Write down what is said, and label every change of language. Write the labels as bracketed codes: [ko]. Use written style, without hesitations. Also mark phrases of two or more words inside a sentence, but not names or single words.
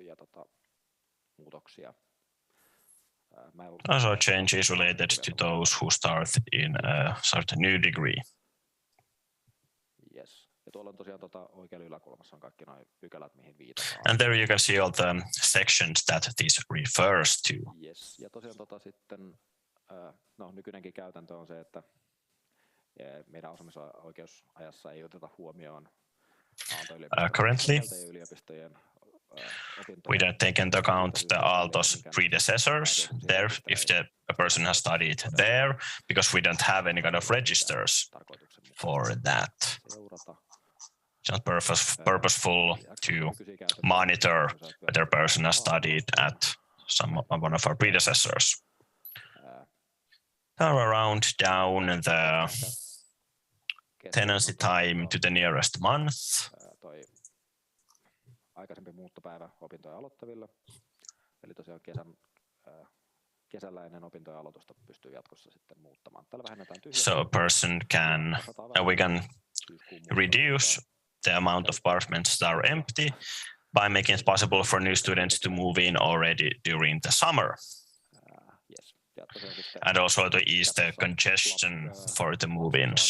[en] Also changes related to those who start in a certain new degree. And there you can see all the sections that this refers to. [fi] Ja tosiaan sitten, nykyinenkin käytäntö on se, että meidän asumisoikeusajassa ei oteta huomioon [en] currently, we don't take into account the Aalto's predecessors there if a person has studied there, because we don't have any kind of registers for that. It's not purposeful to monitor whether a person has studied at one of our predecessors. Now around down the tenancy time to the nearest month. [fi] Aikaisempi muuttopäivä opintoja aloittaville. Eli tosiaan kesällä ennen opintojen aloitusta pystyy jatkossa sitten muuttamaan. Tällä vähennetään [en] So a person can, we can reduce the amount of apartments that are empty by making it possible for new students to move in already during the summer. And also to ease the congestion for the move-ins.